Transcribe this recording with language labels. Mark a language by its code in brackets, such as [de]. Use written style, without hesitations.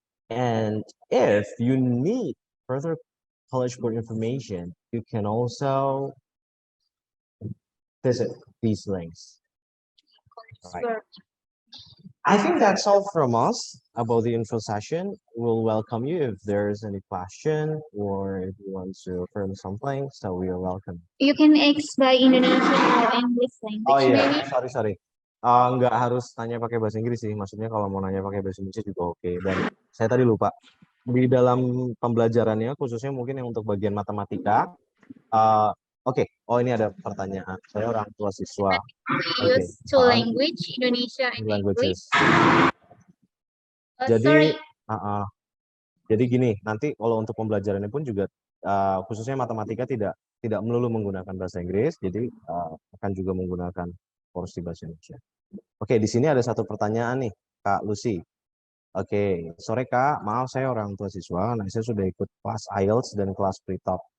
[en] And if you need further college board information, you can also visit these links. Right. I think that's all from us about the info session. We'll welcome you if there's any question or if you want to affirm something, so we are welcome. You can ask by Indonesian or English language. [id] Oh iya, [en] Maybe. sorry. [id] Nggak harus tanya pakai bahasa Inggris sih. Maksudnya kalau mau nanya pakai bahasa Indonesia juga oke. Dan saya tadi lupa. Di dalam pembelajarannya, khususnya mungkin yang untuk bagian matematika, oke. Oh, ini ada pertanyaan. Saya orang tua siswa. [en] We use two language, Indonesia and English. [id] Jadi, [en] Sorry. [id] Jadi gini, nanti kalau untuk pembelajarannya pun juga khususnya matematika tidak melulu menggunakan bahasa Inggris, jadi akan juga menggunakan porsi bahasa Indonesia. Oke, di sini ada satu pertanyaan nih, Kak Lucy. Oke, sore Kak, maaf saya orang tua siswa, nah saya sudah ikut kelas IELTS dan kelas pre-talk.